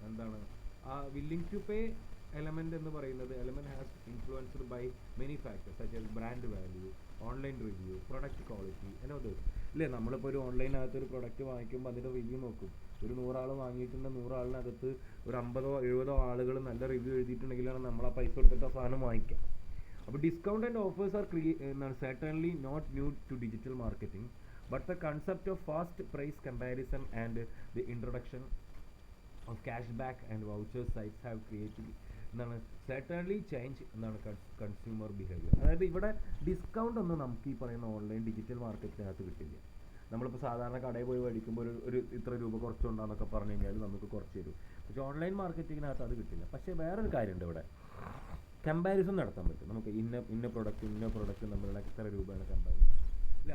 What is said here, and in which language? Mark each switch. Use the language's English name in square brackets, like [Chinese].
[Malayalam] എന്താണ് ആ willing to pay element എന്ന് പറയുന്നത്, [English] element has influenced by many factors such as brand value, online review, product quality and others [Malayalam] അല്ലേ. നമ്മളിപ്പോൾ ഒരു ഓൺലൈനകത്ത് ഒരു പ്രൊഡക്റ്റ് വാങ്ങിക്കുമ്പോൾ അതിൻ്റെ റിവ്യൂ നോക്കും, ഒരു 100 ആൾ വാങ്ങിയിട്ടുണ്ട്, 100 ആളിനകത്ത് ഒരു 50-70 ആളുകൾ നല്ല റിവ്യൂ എഴുതിയിട്ടുണ്ടെങ്കിലാണ് നമ്മൾ ആ പൈസ കൊടുത്തിട്ട് ആ സാധനം വാങ്ങിക്കാം. അപ്പോൾ [English] discount and offers are certainly not new to digital marketing, but the concept of fast price comparison and the introduction of cashback and voucher sites have created [Malayalam] എന്താണ് certainly change എന്താണ് കൺസ്യൂമർ ബിഹേവിയർ. അതായത് ഇവിടെ discount ഒന്നും നമുക്ക് ഈ പറയുന്ന online digital മാർക്കറ്റിനകത്ത് കിട്ടില്ല. നമ്മളിപ്പോൾ സാധാരണ കടയിൽ പോയി മേടിക്കുമ്പോൾ ഒരു ഇത്ര രൂപ കുറച്ചുണ്ടാന്നൊക്കെ പറഞ്ഞു കഴിഞ്ഞാൽ നമുക്ക് കുറച്ച് തരും. പക്ഷേ ഓൺലൈൻ മാർക്കറ്റിങ്ങിനകത്ത് അത് കിട്ടില്ല. പക്ഷേ വേറൊരു കാര്യമുണ്ട്, ഇവിടെ കമ്പാരിസൺ നടത്താൻ പറ്റും. നമുക്ക് ഇന്ന പ്രൊഡക്റ്റ് നമ്മളുടെ എത്ര രൂപയാണ് കമ്പാരിസൺ ഇല്ല.